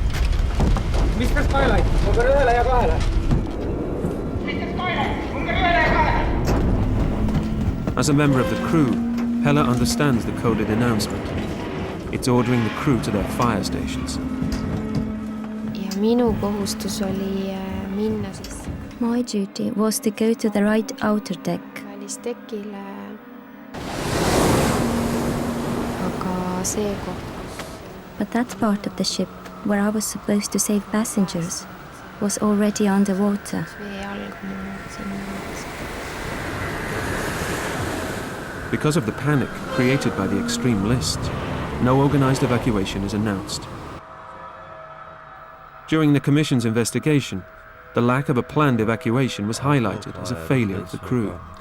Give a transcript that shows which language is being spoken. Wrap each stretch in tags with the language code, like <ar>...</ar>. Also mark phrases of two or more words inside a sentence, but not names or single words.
<en>As a member of the crew, Hella understands the coded announcement. It's ordering the crew to their fire stations.</en> <et>Ja minu kohustus oli</et> <en>My duty was to go to the right outer deck.</en> <et>välistekile. Aga see koht,</et> <en>But that part of the ship where I was supposed to save passengers was already underwater.</en> <et>vee algmine sinna.</et> <en>Because of the panic created by the extreme list, no organized evacuation is announced. During the Commission's investigation, the lack of a planned evacuation was highlighted as a failure of the crew.</en>